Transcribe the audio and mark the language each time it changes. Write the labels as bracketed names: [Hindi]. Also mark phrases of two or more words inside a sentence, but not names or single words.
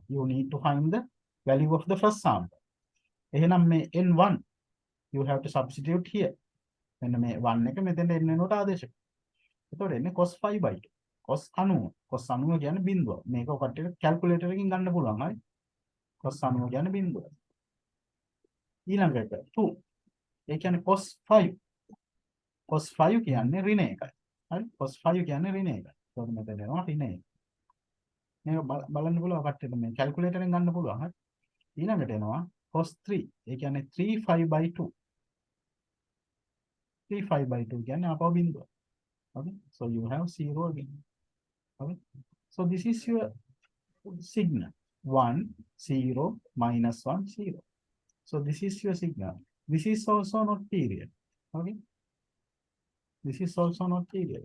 [English] You need to find the value of the first sample. [Sinhala] එහෙනම් මේ n1 [English] you have to substitute here. [Sinhala] මෙන්න මේ 1 එක මෙතෙන්ට n වෙනුවට ආදේශ කරනවා. එතකොට එන්නේ cos 5 by 2. cos 90. cos 90 කියන්නේ බිඳුව. මේක ඔකට calculator එකකින් ගන්න පුළුවන්. හරි. cos 90 කියන්නේ බිඳුව. ඊළඟට 2. ඒ කියන්නේ cos 5. cos 5 කියන්නේ ඍණ 1යි. හරි. cos 5 කියන්නේ ඍණ 1යි. ඒකට මෙතන එනවා ඍණ 1. මේක බලන්න පුළුවන් කට්ටියට මේ calculator එකෙන් ගන්න පුළුවන්. හරි. ඊළඟට එනවා cos 3. ඒ කියන්නේ 3 5 by 2. 3 5 by 2 කියන්නේ අපව බිඳුව. [English] Okay. So you have 0 again. Okay. So this is your signal. 1 0 minus 1 0. So this is your signal. This is also not period. Okay. This is also not period.